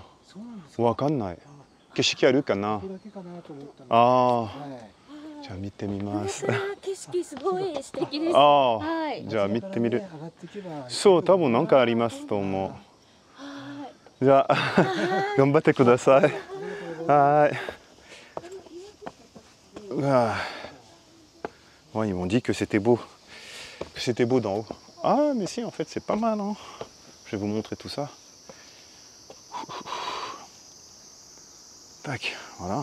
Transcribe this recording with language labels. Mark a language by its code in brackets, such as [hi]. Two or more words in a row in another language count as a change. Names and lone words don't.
[ja] わかんない。景色あるかな？ああ。じゃあ見てみます。景色すごい素敵です。ああ、じゃあ見てみる。そう、多分なんかありますと思う。じゃあ頑張ってください。 [fr] はい。Ouais, ils m'ont dit que c'était beau d'en haut. Ah, mais si, en fait, c'est pas mal. Hein. Je vais vous montrer tout ça. Tac, voilà.